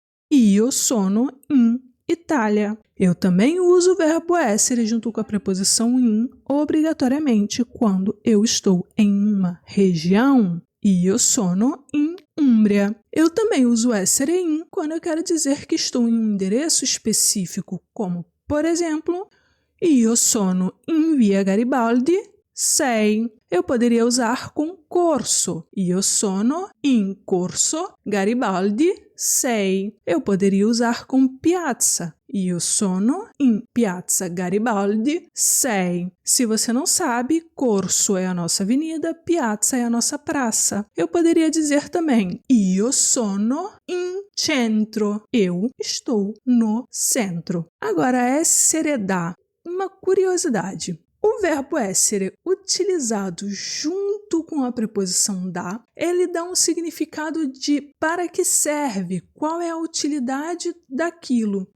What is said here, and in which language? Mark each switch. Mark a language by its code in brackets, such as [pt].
[it] Io sono in Itália. [pt] Eu também uso o verbo essere junto com a preposição in obrigatoriamente quando eu estou em uma região. [it] Io sono in Umbria. [pt] Eu também uso essere in quando eu quero dizer que estou em um endereço específico, como, por exemplo, [it] io sono in via Garibaldi 6. [pt] Eu poderia usar com corso. [it] Io sono in corso Garibaldi 6. [pt] Eu poderia usar com piazza. [it] Io sono in piazza Garibaldi 6. [pt] Se você não sabe, corso é a nossa avenida, piazza é a nossa praça. Eu poderia dizer também, [it] io sono in centro. [pt] Eu estou no centro. Agora, essere da. Uma curiosidade. O verbo essere, utilizado junto com a preposição da, ele dá um significado de para que serve, qual é a utilidade daquilo.